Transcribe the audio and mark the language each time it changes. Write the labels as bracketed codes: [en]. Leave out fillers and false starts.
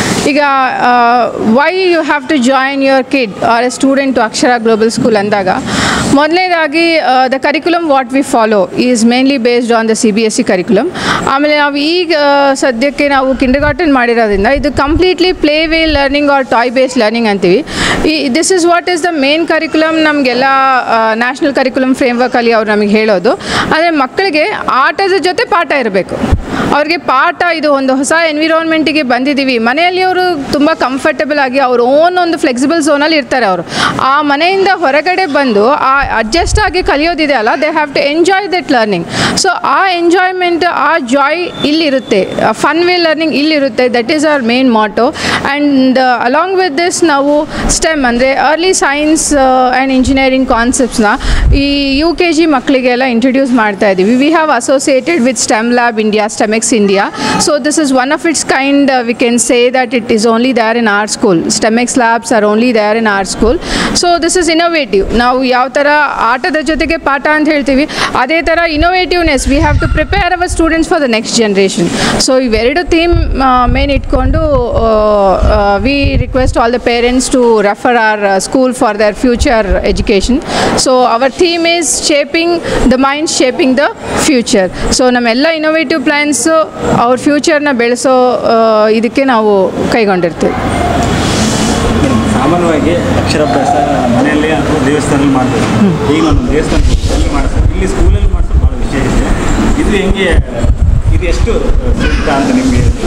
[en] ಈಗ why you have to join your kid or a student to Akshara Global School [kn] ಅಂದಾಗ ಮೊದಲನೇದಾಗಿ [en] the curriculum what we follow is mainly based on the CBSE curriculum. [kn] ಆಮೇಲೆ ನಾವು ಈಗ ಸದ್ಯಕ್ಕೆ ನಾವು kindergarten ಮಾಡಿರೋದ್ರಿಂದ ಇದು completely play way learning R toy based learning ಅಂತೀವಿ. [en] This is what is the main curriculum. [kn] ನಮಗೆಲ್ಲ ನ್ಯಾಷನಲ್ ಕರಿಕ್ಯುಲಮ್ ಫ್ರೇಮ್ವರ್ಕಲ್ಲಿ ಅವ್ರು ನಮಗೆ ಹೇಳೋದು. ಆದರೆ ಮಕ್ಕಳಿಗೆ ಆಟದ ಜೊತೆ ಪಾಠ ಇರಬೇಕು. ಅವ್ರಿಗೆ ಪಾಠ, ಇದು ಒಂದು ಹೊಸ ಎನ್ವಿರಾನ್ಮೆಂಟಿಗೆ ಬಂದಿದ್ದೀವಿ, ಮನೆಯಲ್ಲಿ ಅವರು ತುಂಬ ಕಂಫರ್ಟಬಲ್ ಆಗಿ ಅವ್ರ ಓನ್ ಒಂದು ಫ್ಲೆಕ್ಸಿಬಲ್ ಝೋನಲ್ಲಿ ಇರ್ತಾರೆ. ಅವರು ಆ ಮನೆಯಿಂದ ಹೊರಗಡೆ ಬಂದು ಆ ಅಡ್ಜಸ್ಟ್ ಆಗಿ ಕಲಿಯೋದಿದೆ ಅಲ್ಲ, [en] They have to enjoy that learning. [kn] So ಆ ಎಂಜಾಯ್ಮೆಂಟ್, ಆ Joy ಇಲ್ಲಿರುತ್ತೆ, fun way learning ಇಲ್ಲಿರುತ್ತೆ. [en] That is our main motto. [kn] And along with this ನಾವು ಸ್ಟೆಮ್ ಅಂದರೆ ಅರ್ಲಿ ಸೈನ್ಸ್ ಆ್ಯಂಡ್ ಇಂಜಿನಿಯರಿಂಗ್ ಕಾನ್ಸೆಪ್ಟ್ಸ್ನ ಈ UKG ಮಕ್ಕಳಿಗೆಲ್ಲ ಇಂಟ್ರಡ್ಯೂಸ್ ಮಾಡ್ತಾ ಇದ್ದೀವಿ. [en] We have associated with STEM lab India, STEMx India. So this is one of its kind. We can say that it is only there in our school. STEMx labs are only there in our school. So this is innovative. [kn] ನಾವು ಯಾವ ಥರ ಆಟದ ಜೊತೆಗೆ ಪಾಠ ಅಂತ ಹೇಳ್ತೀವಿ, ಅದೇ ಥರ ಇನೋವೇಟಿವ್ನೆಸ್. [en] We have to prepare our students for the next generation. [kn] So ಇವೆರಡು ಥೀಮ್ ಮೇನ್ ಇಟ್ಕೊಂಡು [en] We request all the parents to refer our school for their future education. So our theme is shaping the mind, shaping the future. [kn] So ನಮ್ಮೆಲ್ಲ innovative plans ಅವ್ರ ಫ್ಯೂಚರ್ನ ಬೆಳೆಸೋ ಇದಕ್ಕೆ ನಾವು ಕೈಗೊಂಡಿರ್ತೀವಿ. ಸಾಮಾನ್ಯವಾಗಿ ಅಕ್ಷರಾಭ್ಯಾಸ ಮನೆಯಲ್ಲಿ ಮನೆಯಲ್ಲಿ ಅಥವಾ ದೇವಸ್ಥಾನದಲ್ಲಿ ಮಾಡಬೇಕು. ಈಗ ಒಂದು ದೇವಸ್ಥಾನದಲ್ಲಿ ಮಾಡಿಸ್ತಾರೆ, ಇಲ್ಲಿ ಸ್ಕೂಲಲ್ಲಿ ಮಾಡಿಸೋದು ಭಾಳ ವಿಷಯ ಇದೆ. ಇದು ಹೆಂಗೆ, ಇದು ಎಷ್ಟು ಸೂಕ್ತ ಅಂತ ನಿಮಗೆ?